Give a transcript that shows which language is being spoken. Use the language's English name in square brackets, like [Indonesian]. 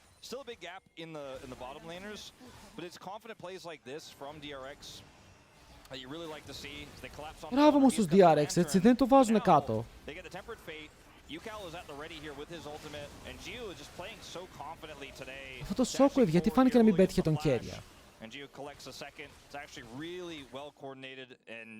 [English] Still a big gap in the bottom laners, but it's confident plays like this from DRX that you really like to see. They collapse on. [Greek] Μπράβο μου στους DRX, έτσι δεν το βάζουν κάτω. [English] They get the tempered fate. Yukal is at the ready here with his ultimate, and Gio is just playing so confidently today. [Greek] Αυτό το Shockwave γιατί φάνηκε να μην πέτυχε τον Keria. [English] And Gio collects a second. It's actually really well coordinated and